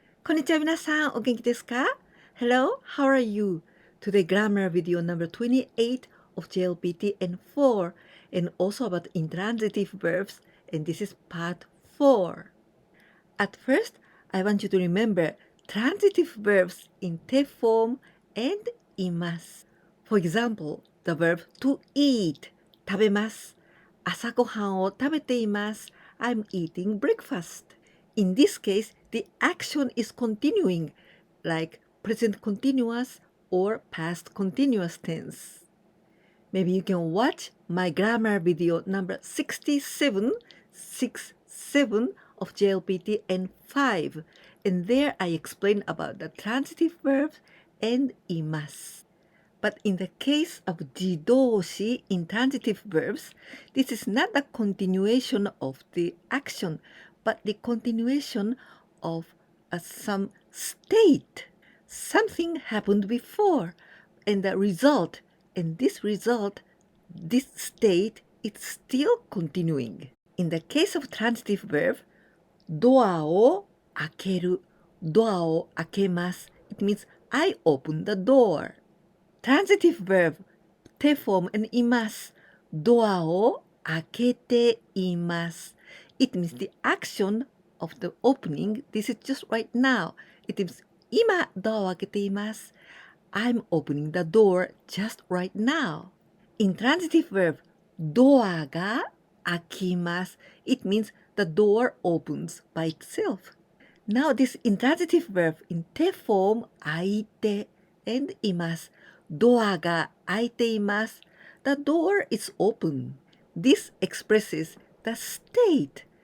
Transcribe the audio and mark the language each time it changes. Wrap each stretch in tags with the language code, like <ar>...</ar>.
<ja>にちは皆さん、お元気ですか?</ja> <en>Hello, how are you? Today grammar video number 28 of JLPT N4 and also about intransitive verbs, and this is part 4. At first, I want you to remember transitive verbs in te form and imasu. For example, the verb to eat,</en> <ja>食べます。朝ごはんを食べています。</ja> <en>I'm eating breakfast. In this case, the action is continuing, like present continuous or past continuous tense. Maybe you can watch my grammar video number 67 of JLPT N5, and there I explain about the transitive verbs and imasu. But in the case of 自動詞 intransitive verbs, this is not a continuation of the action, but the continuation of some state. Something happened before, and the result, and this result, this state, it's still continuing. In the case of transitive verb,</en> <ja>ドアを開ける、ドアを開けます。</ja> <en>It means I open the door. Transitive verb, te form and imasu,</en> <ja>ドアを開けています。</ja> <en>It means the action of the opening, this is just right now. It means</en> <ja>今ドアを開けています。</ja> <en>I'm opening the door just right now. Intransitive verb,</en> <ja>ドアが開きます。</ja> <en>It means the door opens by itself. Now this intransitive verb in te form</en> <ja>開いて and います。ドアが開いています。</ja> <en>The door is open. This expresses the state.</en>